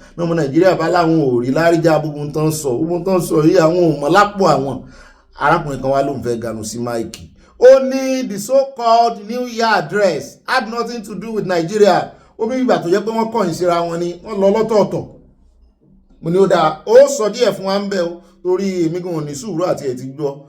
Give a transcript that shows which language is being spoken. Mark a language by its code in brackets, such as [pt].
[yo] Ní ọmọ Nàìjíríà bá láwọn ò rí láríjà gbogbo tán sọ yìí àwọn ò mọ̀ lápò àwọn. Arákùnrin kan wá ló ń fẹ́ ganu sí máìkì. Ó ní [en] the so-called New Year address had nothing to do with Nigeria. [yo] Ó bí ìgbà tó jẹ́ pé wọ́n kọ̀yìn síra wọn ni wọ́n lọ lọ́tọ̀ọ̀tọ̀. Mo ní ó dáa, ó sọ díẹ̀ fún wa ń bẹ̀ o torí èmi gan ní sùúrù àti ẹ̀ ti gbọ́.